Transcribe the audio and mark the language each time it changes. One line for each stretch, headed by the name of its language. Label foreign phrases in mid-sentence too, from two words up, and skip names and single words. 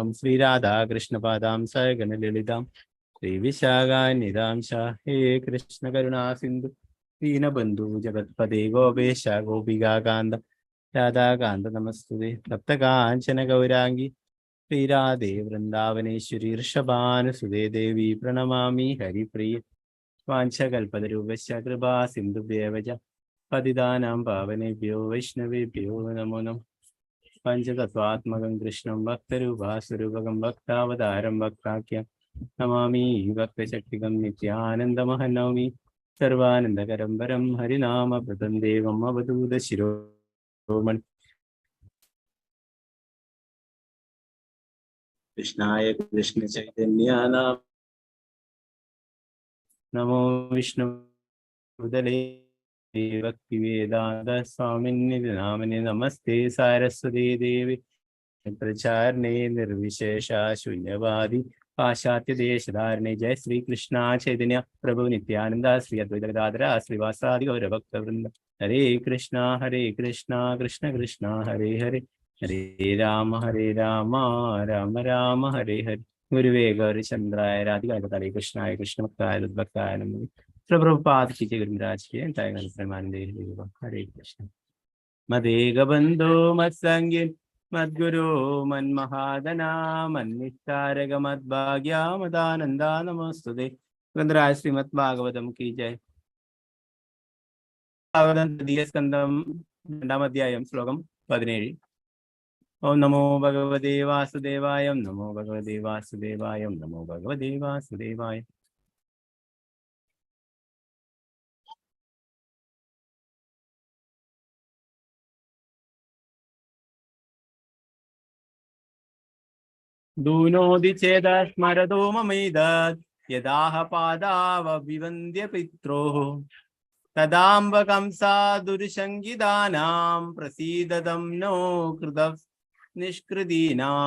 Sanskrit: ശ്രീരാധാ കൃഷ്ണപാദാം സഗണ ലളിതാം ശ്രീവിശാഖാന്യതാംശ ഹേ കൃഷ്ണ കരുണാ സിന്ധു ദീനബന്ധു ജഗത്പദേ ഗോപേശ ഗോപികാകാന്ത രാധാകാന്ത നമസ്തുതേ തപ്തകാഞ്ചന ഗൗരാംഗി ശ്രീരാധേ വൃന്ദാവനേശ്വരി ഋഷഭാനുസുതേ ദേവി പ്രണമാമി ഹരിപ്രിയ വാഞ്ചകൽപതരൂപശ്ച കൃപാ സിന്ധുഭ്യേവ ച പതിതാനാം പാവനേഭ്യോ വൈഷ്ണവേഭ്യോ നമോ നമഃ. പഞ്ചതത്വാത്മകം കൃഷ്ണം ഭക്തരൂപാസുരൂപകം ഭക്താവതാരം ഭക്താഖ്യം നമാമി ഭക്തശക്തികം നിത്യാനന്ദമഹം നൗമി സർവാനന്ദകരം വരം ഹരിനാമപ്രദം ദേവം അവധൂത ശിരോമണി. കൃഷ്ണായ കൃഷ്ണ ചൈതന്യ नमो विष्णु भक्तिवेदांत स्वामिन्नि नामिने नमस्ते सारस्वती देवी प्रचारणे निर्विशेषा शून्यवादी पाश्चात्य देशधारणे। जय श्री कृष्णा चैतन्य प्रभु नित्यानंद श्री अद्वैत गदाधर श्रीवासादि गौर भक्त वृंद। हरे कृष्णा कृष्ण कृष्णा हरे हरे, हरे राम राम राम हरे हरे। गुरुवे गौरचंद्राय राधिकाय कृष्णाय कृष्ण भक्ताय भक्ताय नमः।
Hindi: प्रभुपाद की जय गुरुराज के हरे कृष्ण।
Sanskrit: मदेग बंधो मत्संगी मद्गुरो मन्महादना मन्निष्ठारग मद्भाग्या मदानंदा नमोस्तुते।
Hindi: ग्रंथराज श्रीमद् भागवतम की जय।
Sanskrit: भागवतम तृतीय स्कंदम
Malayalam: രണ്ടാം അധ്യായം ശ്ലോകം 17।
Sanskrit: ഓം നമോ ഭഗവതേ വാസുദേവായ, നമോ ഭഗവതേ വാസുദേവായ, നമോ ഭഗവതേ വാസുദേവായ। दूनोदि चेद स्मरतो ममैदत् यदाह पादावभिवन्द्य पित्रोः तदाम्बकंसा दुर्शङ्गिदानां प्रसीदतं नो कृतः निष्कृदीनां।